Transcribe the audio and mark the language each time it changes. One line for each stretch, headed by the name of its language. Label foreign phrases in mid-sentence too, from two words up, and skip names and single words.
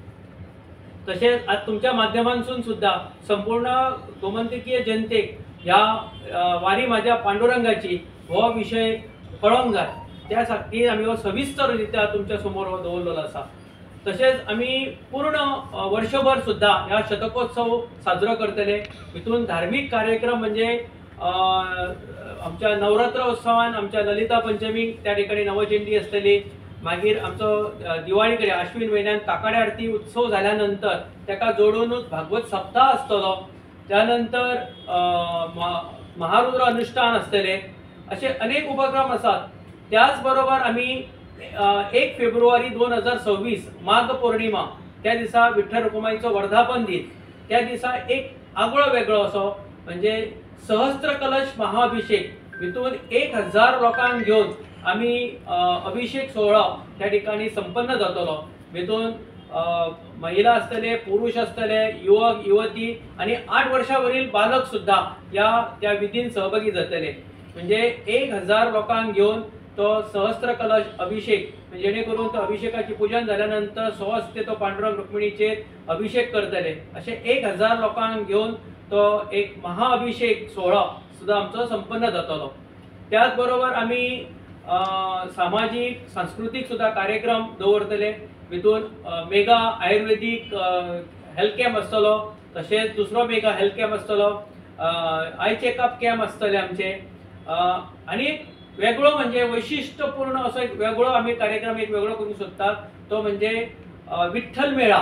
Konkani: तसेच आज तुमच्या माध्यमांतून सुद्धा संपूर्ण गोमंतकीय जनतेक ह्या वारी माझ्या पांडुरंगाची हो विषय कळोंक जाय त्या खातीर आम्ही हो सविस्तररित्या तुमच्या समोर हो दवरलेलो असा। तसेच आम्ही पूर्ण वर्षभर सुद्धा ह्या शतकोत्सव साजरो करतले हितून धार्मिक कार्यक्रम म्हणजे आमच्या नवरात्र उत्सवान आमच्या ललिता पंचमी त्या ठिकाणी नवचंडी असतली मागीर आमचो दिवाळी कडेन आश्विन म्हयन्यात काकाडे आरती उत्सव झाल्यानंतर ताका जोडूनच भागवत सप्ताह असतलो त्यानंतर महारुद्र अनुष्ठान असतले असे अनेक उपक्रम असतात। त्याचबरोबर आम्ही 1 फेब्रुवारी 2026 माघ पौर्णिमा त्या दिसा विठ्ठल रुक्माईचो वर्धापन दिन त्या दिसा एक आगळो वेगळो असो म्हणजे सहस्त्र कलश महाअभिषेक हितून 1000 लोकांक घेऊन आम्ही अभिषेक सोहळा त्या ठिकाणी संपन्न जातलो हितून महिला असतले पुरुष असतले युवक युवती आणि 8 वर्षावरील बालक सुद्धा त्या विधीन सहभागी जातले म्हणजे 1000 लोकांक घेऊन तो सहस्त्र कलश अभिषेक जेणेकरून तो अभिषेकाची पूजन झाल्यानंतर स्वहस्ते तो पांडुरंग रुक्मिणीचे अभिषेक करतले असे 1000 लोकांक घेऊन तो एक महाअभिषेक सोहळा सुद्धा आमचो संपन्न जातलो। त्याचबरोबर आम्ही सामाजिक सांस्कृतिक सुद्धा कार्यक्रम दवरतले हितून
English: mega Ayurvedic health camp
Konkani: आसतलो तसेच दुसरो
English: mega health camp
Konkani: आसतलो
English: eye checkup camp
Konkani: आसतले आमचे आणि वेगळो म्हणजे वैशिष्ट्यपूर्ण असो एक वेगळो आम्ही कार्यक्रम एक वेगळो करूंक सोदतात तो म्हणजे विठ्ठल मेळा।